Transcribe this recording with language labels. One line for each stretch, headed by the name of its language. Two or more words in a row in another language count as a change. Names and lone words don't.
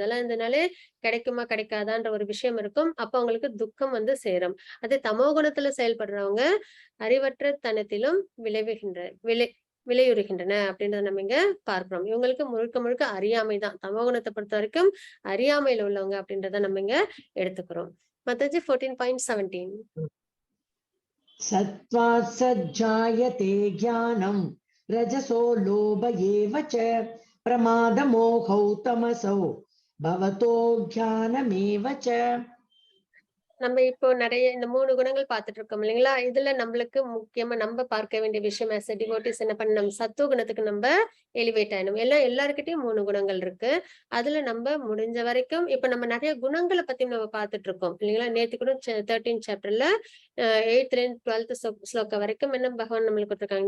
Tamil: இதெல்லாம் இருந்தனாலே கிடைக்குமா கிடைக்காதான்ற ஒரு விஷயம் இருக்கும். அப்ப அவங்களுக்கு துக்கம் வந்து சேரும். அதே தமோ குணத்துல செயல்படுறவங்க அறிவற்ற தனத்திலும் விளையுறுகின்றன அப்படின்றத நம்ம இங்க பார்க்கிறோம். இவங்களுக்கு முழுக்க முழுக்க அறியாமைதான். தமோ குணத்தை பொறுத்த வரைக்கும் அறியாமையில உள்ளவங்க அப்படின்றத நம்ம இங்க எடுத்துக்கிறோம். மாதாஜி 14.17.
Sanskrit: सत्त्वात् सज्जायते ज्ञानं रजसो लोभ एव च प्रमादमोहौ तमसौ भवतो ज्ञानमेव च.
Tamil: நம்ம இப்போ நிறைய இந்த 3 குணங்கள் பார்த்துட்டு இருக்கோம் இல்லைங்களா? இதுல நம்மளுக்கு முக்கியமா நம்ம பார்க்க வேண்டிய விஷயம்
English: as a devotees
Tamil: என்ன பண்ணணும்? சத்துவ குணத்துக்கு நம்ம எலிவேட் ஆயிடணும். எல்லார்கிட்டயும் 3 குணங்கள் இருக்கு. அதுல நம்ம முடிஞ்ச வரைக்கும் இப்ப நம்ம நிறைய குணங்கள பத்தி நம்ம பார்த்துட்டு இருக்கோம் இல்லைங்களா? நேத்து கூட 13 சாப்டர்ல 8th இருந்து 12th ஸ்லோகா வரைக்கும் என்ன பகவான் நம்மளுக்கு கொடுத்திருக்காங்க?